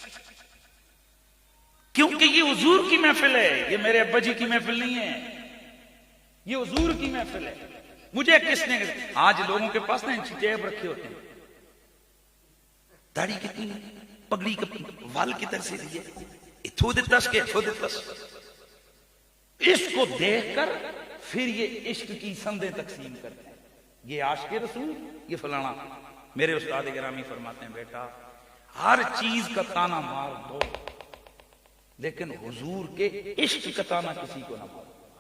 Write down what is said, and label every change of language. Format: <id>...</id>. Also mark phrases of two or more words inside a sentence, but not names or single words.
<ur>کیونکہ یہ حضور کی محفل ہے, یہ میرے ابا جی کی محفل نہیں ہے, یہ حضور کی محفل ہے. مجھے کس نے, آج لوگوں کے پاس نا ٹیب رکھے ہوتے ہیں, داڑھی کتنی پگڑی وال کی طرح سے دی ہے, تھو دتس کے تھو دتس. اس کو دیکھ کر پھر یہ عشق کی سندیں تقسیم کرتے ہیں, یہ عاشق رسول, یہ فلانا. میرے استاد گرامی فرماتے ہیں, بیٹا ہر چیز کا تانا مار دو, لیکن حضور کے عشق کا تانا کسی کو نہ مارو.</ur>